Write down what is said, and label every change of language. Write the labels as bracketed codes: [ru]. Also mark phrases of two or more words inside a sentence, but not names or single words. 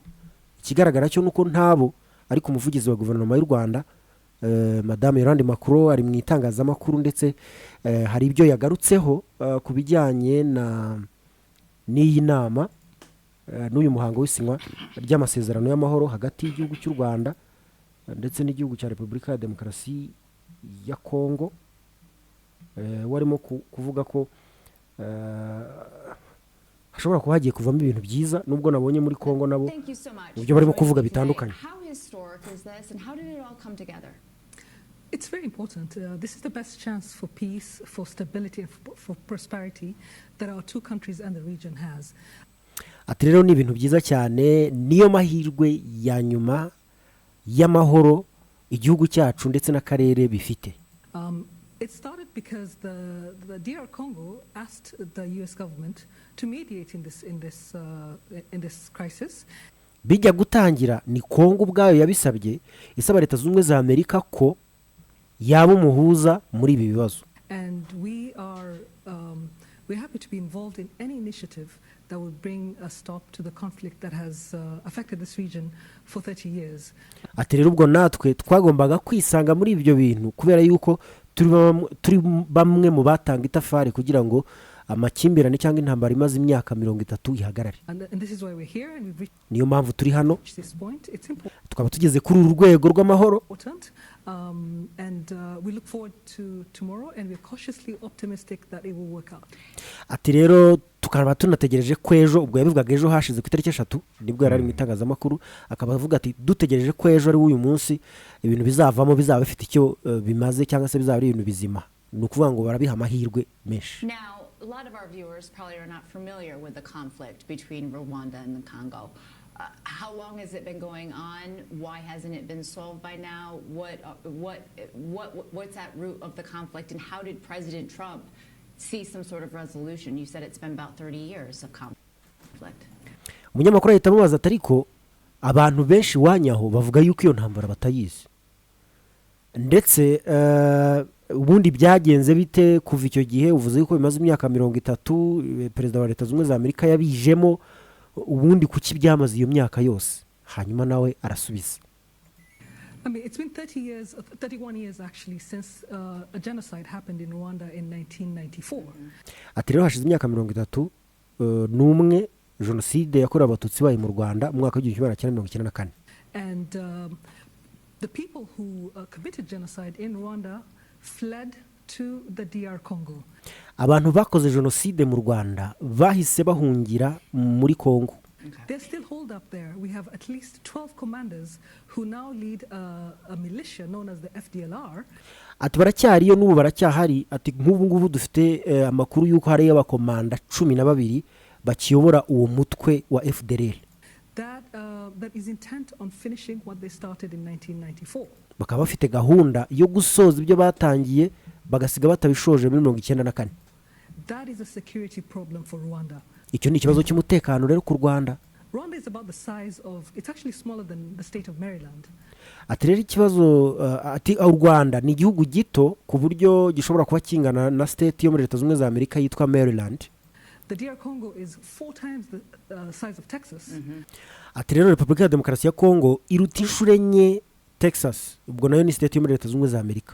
[rw] Ikigaragara cyo nuko ntabo ariko umuvugizi wa guverinoma y'u Rwanda Madame Yolande Macron ari mu itangazamakuru, ndetse hari ibyo yagarutseho ku bijyanye n'iyi nama n'uyu muhango w'isinywa ry'amasezerano y'amahoro hagati y'igihugu cy'u Rwanda ndetse n'igihugu cya Repubulika ya Demokarasi ya Congo. Warimo kuvuga ko hashobora kuba hagiye kuvamo ibintu byiza, nubwo nabonye muri Congo nabo ibyo barimo kuvuga bitandukanye. [en] It's very important. This is the best chance for peace, for stability, and for prosperity that our two countries and the region has. [rw] Ati rero ni ibintu byiza cyane, niyo mahirwe ya nyuma y'amahoro igihugu cyacu ndetse n'akarere bifite. [en] It started because the DR Congo asked the US government to mediate in this crisis. [rw] Bijya gutangira ni Congo ubwayo yabisabye, isaba Leta Zunze Ubumwe za Amerika ko yaba umuhuza muri ibi bibazo. [en] And we're happy to be involved in any initiative that will bring a stop to the conflict that has affected this region for 30 years. [rw] Ati rero ubwo natwe twagombaga kwisanga muri ibyo bintu kubera yuko turi bamwe mu batanga itafari kugira ngo amakimbirane cyangwa intambara imaze imyaka 30 ihagarare. Niyo mpamvu turi hano, tukaba tugeze kuri uru rwego rw'amahoro. Ati rero tukaba tunategereje ko ejo, ubwo yabivugaga ejo hashize ku itariki 3 nibwo yari mu itangazamakuru, akaba avuga ati dutegereje ko ejo ari uyu munsi ibintu bizavamo bizaba bifite icyo bimaze cyangwa se bizaba ari ibintu bizima. Ni ukuvuga ngo barabiha amahirwe menshi. [en] A lot of our viewers probably are not familiar with the conflict between Rwanda and the Congo. How long has it been going on? Why hasn't it been solved by now? What's at root of the conflict, and how did President Trump see some sort of resolution? You said it's been about 30 years of conflict. [rw] Umunyamakuru ahita amubaza ati ariko abantu benshi wanyaho bavuga yuko iyo ntambara batayizi, ndetse ubundi byagenze bite kuva icyo gihe? Uvuze yuko bimaze imyaka 30 perezida wa Leta Zunze Ubumwe za Amerika yabijemo, ubundi kuki byamaze iyo myaka yose? Hanyuma nawe arasubiza. [en] I mean, it's been 31 years actually since a genocide happened in Rwanda in 1994. [rw] Ati rero hashize imyaka 30 n'umwe jenoside yakorewe abatutsi bayi mu Rwanda mu mwaka wa 1994. [en] And the people who committed genocide in Rwanda fled to the DR Congo. [rw] Abantu bakoze jenoside mu Rwanda bahise bahungira muri Congo. [en] They're still holed up there. We have at least 12 commanders who now lead a militia known as the FDLR. [rw] Ati baracyariyo n'ubu baracyahari. Ati nk'ubu ngubu dufite amakuru yuko hari abakomanda 12 bakiyobora uwo mutwe wa FDLR. [en] That is intent on finishing what they started in 1994. [rw] Bakaba bafite gahunda yo gusoza ibyo batangiye bagasiga batabishoje muri 1994. [en] That is a security problem for Rwanda. [rw] Icyo ni ikibazo cy'umutekano rero ku Rwanda. [en] Rwanda is about the size of, it's actually smaller than the state of Maryland. [rw] Ati rero ikibazo ati u Rwanda ni igihugu gito ku buryo gishobora kuba kingana na state yo muri Leta Zunze Ubumwe za Amerika yitwa Maryland. [en] The DR Congo is 4 times the size of Texas. [rw] Ati rero Repubulika ya Demokarasi ya Congo iruta inshuro enye Texas, ubwo nayo ni state yo muri Leta Zunze Ubumwe za Amerika.